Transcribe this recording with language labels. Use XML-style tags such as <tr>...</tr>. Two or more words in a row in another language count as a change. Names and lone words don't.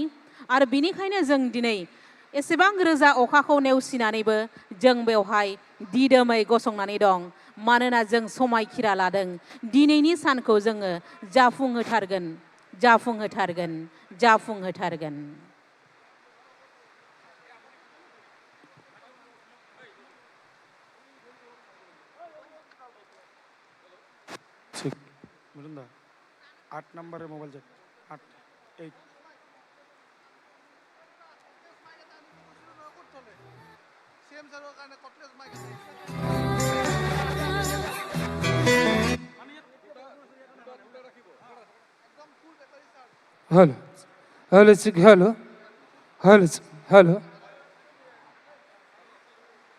<brx>आरो बिनिखायनो जों दिनै एसेबां रोजा अखाखौ नेवसिनानैबो जों बेवहाय दिदोमै गसंनानै दं। मानोना जों समायखिरा लादों दिनैनि सानखौ जोङो जाफुंहोथारगोन, जाफुंहोथारगोन, जाफुंहोथारगोन।</brx> <hi>ठीक मुरुंदा 8 नंबर है</hi> <en>mobile check</en> <hi>8 8</hi> <en>hello hello hello hello hello</en>